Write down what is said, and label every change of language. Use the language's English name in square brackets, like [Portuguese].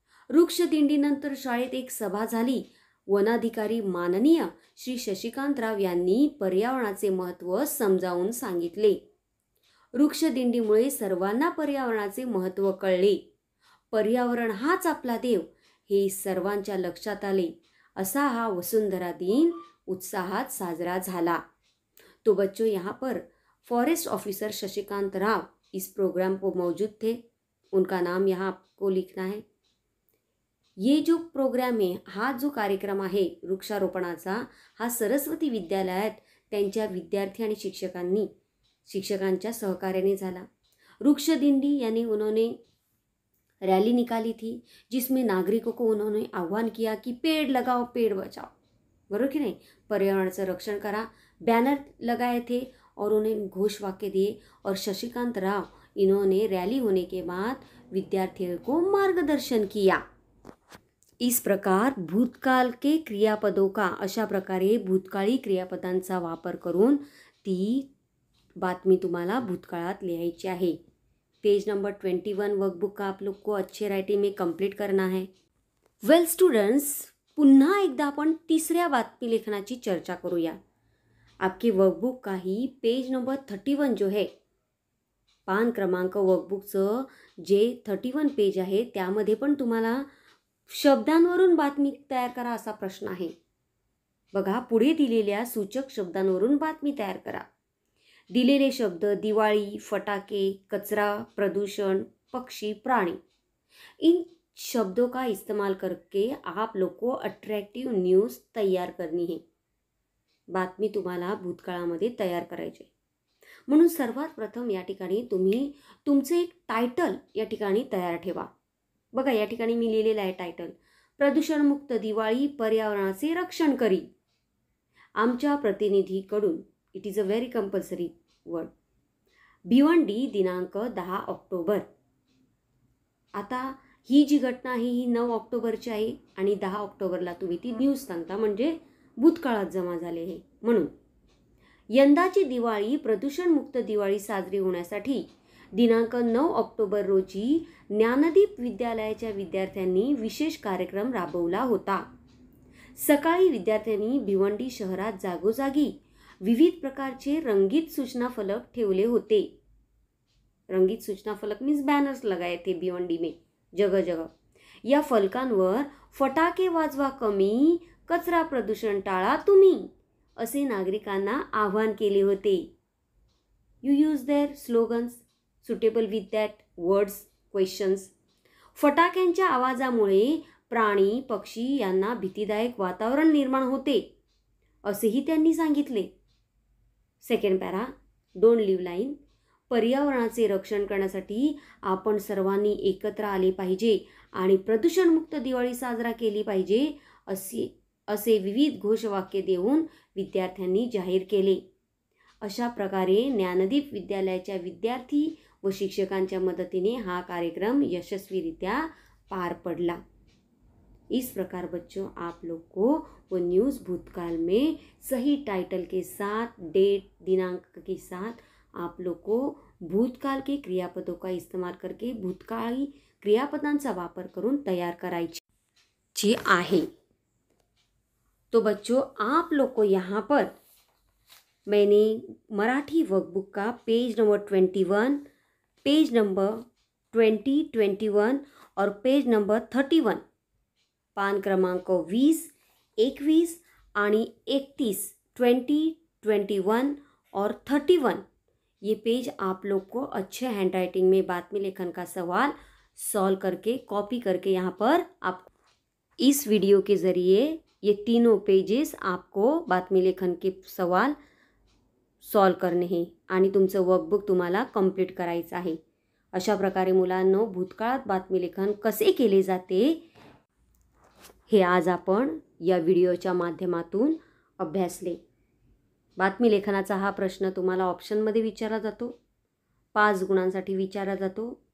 [Marathi] वृक्षदिंडीनंतर शाळेत एक सभा झाली. वनाधिकारी माननीय श्री शशिकांतराव यांनी पर्यावरणाचे महत्त्व समजावून सांगितले. वृक्षदिंडीमुळे सर्वांना पर्यावरणाचे महत्त्व कळले. पर्यावरण हाच आपला देव हे सर्वांच्या लक्षात आले. असा हा वसुंधरा दिन उत्साहात साजरा झाला. [Hindi] तो बच्चों, यहाँ पर फॉरेस्ट ऑफिसर शशिकांत राव इस प्रोग्राम को मौजूद थे. उनका नाम यहाँ आपको लिखना है. ये जो प्रोग्राम [Marathi] आहे, हा जो कार्यक्रम आहे वृक्षारोपणाचा, हा सरस्वती विद्यालयात त्यांच्या विद्यार्थी आणि शिक्षकांच्या सहकार्याने झाला. [Hindi] वृक्षदिंडी यानी उन्होंने रैली निकाली थी जिसमें नागरिकों को उन्होंने आह्वान किया कि पेड़ लगाओ पेड़ बचाओ. [Marathi] बरोबर की नहीं, पर्यावरणाचं रक्षण करा. [Hindi] बैनर लगाए थे और उन्हें घोष वाक्य दिए और शशिकांत राव इन्होंने रैली होने के बाद विद्यार्थियों को मार्गदर्शन किया. इस प्रकार भूतकाल के क्रियापदों का, [Marathi] अशा प्रकारे भूतकाळी क्रियापदांचा वापर करून ती बातमी तुम्हाला भूतकाळात लिहायची आहे. [Hindi] पेज नंबर 21 वर्कबुक का आप लोग को अच्छे राइटिंग में कंप्लीट करना है. [English] well students, [Marathi] पुन्हा एकदा आपण तिसऱ्या बातमी लेखनाची चर्चा करूया. [Hindi] आपके वर्कबुक का ही पेज नंबर 31 जो है, [Marathi] पान क्रमांक वर्कबुकचं जे 31 पेज आहे त्यामध्ये पण तुम्हाला शब्दांवरून बातमी तयार करा असा प्रश्न आहे. बघा, पुढे दिलेल्या सूचक शब्दांवरून बातमी तयार करा. दिलेले शब्द दिवाळी, फटाके, कचरा, प्रदूषण, पक्षी, प्राणी [Hindi] इन शब्दों का इस्तेमाल करके आप लोग को अट्रॅक्टिव्ह न्यूज तयार करनी है. [Marathi] बातमी तुम्हाला भूतकाळामध्ये तयार करायची. म्हणून सर्वात प्रथम या ठिकाणी तुम्ही तुमचे एक टायटल या ठिकाणी तयार ठेवा. बघा या ठिकाणी मी लिहिलेलं आहे टायटल, प्रदूषणमुक्त दिवाळी पर्यावरणाचे रक्षण करी. आमच्या प्रतिनिधीकडून, [English] It is a very compulsory word. [Marathi] Bhiwandi दिनांक 10 ऑक्टोबर. आता ही जी घटना आहे ही 9 ऑक्टोबरची आहे आणि 10 ऑक्टोबरला तुम्ही ती न्यूज सांगता, म्हणजे भूतकाळात जमा झाले आहे. म्हणून यंदाची दिवाळी प्रदूषणमुक्त दिवाळी साजरी होण्यासाठी दिनांक 9 ऑक्टोबर रोजी ज्ञानदीप विद्यालयाच्या विद्यार्थ्यांनी विशेष कार्यक्रम राबवला होता. सकाळी विद्यार्थ्यांनी भिवंडी शहरात जागोजागी विविध प्रकारचे रंगीत सूचना फलक ठेवले होते. रंगीत सूचना फलक [Hindi] मीन्स बॅनर्स लगाए थे भिवंडी में जगह जगह. [Marathi] या फलकांवर फटाके वाजवा कमी, कचरा प्रदूषण टाळा तुम्ही, असे नागरिकांना आवाहन केले होते. [English] You use their slogans suitable with that words questions. [Marathi] फटाक्यांच्या आवाजामुळे प्राणी पक्षी यांना भीतीदायक वातावरण निर्माण होते असेही त्यांनी सांगितले. [English] Second para, don't leave line. [Marathi] पर्यावरणाचे रक्षण करण्यासाठी आपण सर्वांनी एकत्र आले पाहिजे आणि प्रदूषणमुक्त दिवाळी साजरा केली पाहिजे असे विविध घोषवाक्य देऊन विद्यार्थ्यांनी जाहीर केले. अशा प्रकारे ज्ञानदीप विद्यालयाच्या विद्यार्थी व शिक्षकांच्या मदतीने हा कार्यक्रम यशस्वीरित्या पार पडला. [Hindi] इस प्रकार बच्चों आप लोग को वो न्यूज़ भूतकाल में सही टाइटल के साथ, डेट, दिनांक के साथ आप लोग को भूतकाल के क्रियापदों का इस्तेमाल करके [Marathi] भूतकाळी क्रियापदांचा वापर करून तैयार करायची आहे. [Hindi] तो बच्चों आप लोग को यहाँ पर मैंने मराठी वर्कबुक का पेज नंबर 21, पेज नंबर 20, 21 और पेज नंबर 31, [Marathi] पान क्रमांक 20, 21 आणि 31, [Hindi] 20, 21 और 31 ये पेज आप लोग को अच्छे हैंडराइटिंग में बातमी लेखन का सवाल सॉल्व करके कॉपी करके यहाँ पर आप इस वीडियो के ज़रिए ये तीनों पेजेस आपको बातमी लेखन के सवाल सॉल्व करणे हैं [Marathi] आणि तुमचं वर्कबुक तुम्हाला कंप्लीट करायचं आहे. अशा प्रकारे मुलांनो भूतकाळात बातमी लेखन कसे केले जाते हे आज आपण या व्हिडिओच्या माध्यमातून अभ्यासले. बातमी लेखनाचा हा प्रश्न तुम्हाला ऑप्शनमध्ये विचारला जातो, 5 गुणांसाठी विचारला जातो.